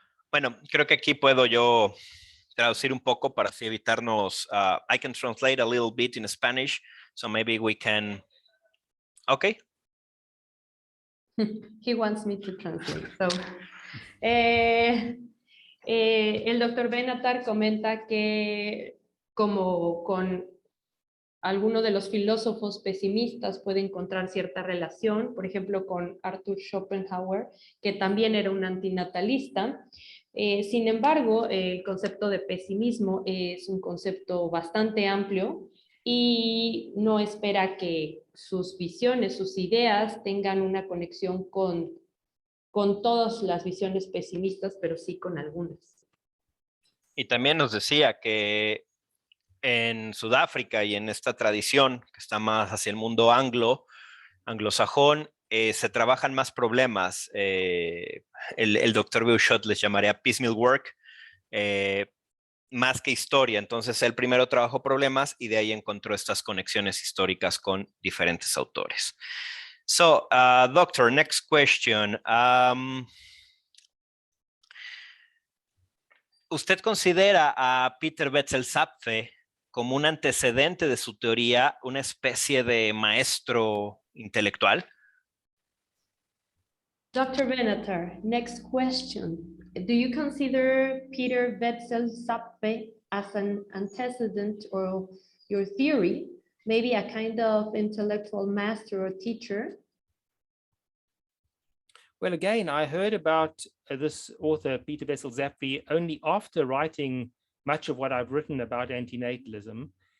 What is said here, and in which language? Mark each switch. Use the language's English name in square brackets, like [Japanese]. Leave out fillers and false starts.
[Spanish] Bueno, creo que aquí puedo yo traducir un poco para así evitarnos. [English] I can translate a little bit in Spanish, so maybe we can. Okay. He wants me to translate. [Spanish] So, el doctor Benatar comenta que como con alguno de los filósofos pesimistas puede encontrar cierta relación, por ejemplo, con Arthur Schopenhauer, que también era un antinatalista. Sin embargo, el concepto de pesimismo es un concepto bastante amplio y no espera que sus visiones, sus ideas tengan una conexión con todas las visiones pesimistas, pero sí con algunas. Y también nos decía que en Sudáfrica y en esta tradición que está más hacia el mundo anglosajón, se trabajan más problemas. El doctor Beuchot les llamaría piecemeal work, más que historia. Entonces él primero trabajó problemas y de ahí encontró estas conexiones históricas con diferentes autores. [English] So, doctor, next question. [Spanish] ¿Usted considera a Peter Wetzel-Zapfe como un antecedente de su teoría, una especie de maestro intelectual? [English] Dr. Benatar, next question. Do you consider Peter Wetzel-Zapfe as an antecedent of your theory, maybe a kind of intellectual master or teacher? Well, again, I heard about this author, Peter Wetzel-Zapfe, only after writing much of what I've written about antinatalism.